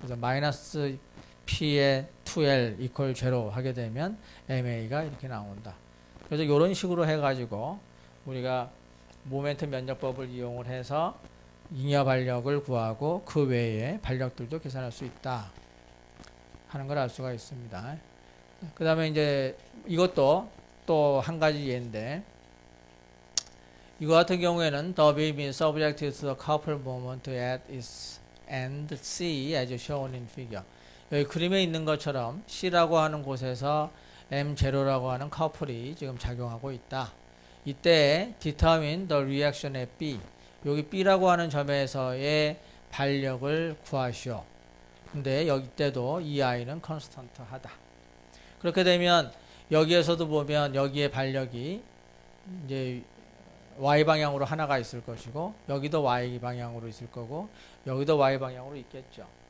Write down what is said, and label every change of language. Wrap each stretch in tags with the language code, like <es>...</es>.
<ko>그래서 마이너스 P의 2L equal 0 하게 되면 MA가 이렇게 나온다. 그래서 이런 식으로 해가지고 우리가 모멘트 면적법을 이용을 해서 잉여 발력을 구하고 그 외에 발력들도 계산할 수 있다 하는 걸 알 수가 있습니다. 그 다음에 이제 이것도 또 한 가지 예인데, 이거 같은 경우에는</ko> <en>the beam is subject to the coupled moment at its end C as shown in figure.</en> <ko>여기 그림에 있는 것처럼 C라고 하는 곳에서 M0라고 하는 커플이 지금 작용하고 있다. 이때</ko> <en>determine the reaction at B.</en> <ko>여기 B라고 하는 점에서의 발력을 구하시오. 근데 여기 때도 이 I는 컨스턴트 하다. 그렇게 되면 여기에서도 보면 여기에 발력이 이제 Y방향으로 하나가 있을 것이고, 여기도 Y방향으로 있을 거고, 여기도 Y방향으로 있겠죠.</ko>